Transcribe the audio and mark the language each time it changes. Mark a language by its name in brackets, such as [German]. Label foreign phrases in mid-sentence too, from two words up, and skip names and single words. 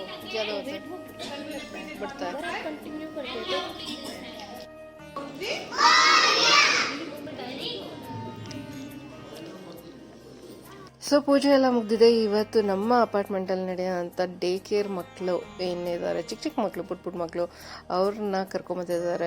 [Hindi] ज़्यादा होता है, बढ़ता है. अगर आप कंटिन्यू करते हो [Kannada] ಸೊ ಪೂಜೆ ಎಲ್ಲ ಮುಗ್ದಿದೆ. ಇವತ್ತು ನಮ್ಮ ಅಪಾರ್ಟ್ಮೆಂಟಲ್ಲಿ ನಡೆಯೋಂಥ [English] day care [Kannada] ಮಕ್ಕಳು ಏನಿದ್ದಾರೆ, ಚಿಕ್ಕ ಚಿಕ್ಕ ಮಕ್ಕಳು, ಪುಟ್ಟ ಮಕ್ಕಳು, ಅವ್ರನ್ನ ಕರ್ಕೊಂಬಂದಿದ್ದಾರೆ.